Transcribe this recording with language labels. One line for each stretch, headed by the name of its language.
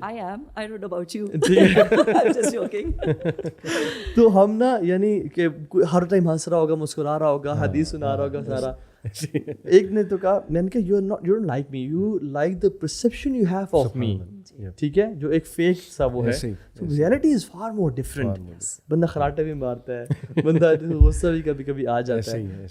English: I don't know about you. I'm just joking.
Urdu: تو ہم نا یعنی کہ ہر ٹائم ہنس رہا ہوگا, مسکرا رہا ہوگا, حدیث سنا رہا ہوگا سارا. ایک نے تو کہا, میں نے کہا
English: you don't like me, you like the perception you have of me,
Urdu: ٹھیک ہے, جو ایک فیک سا وہ ہے.
English: So reality is far more different.
Urdu: بندہ خراٹے بھی مارتا ہے, بندہ غصہ بھی کبھی کبھی آ جاتا ہے.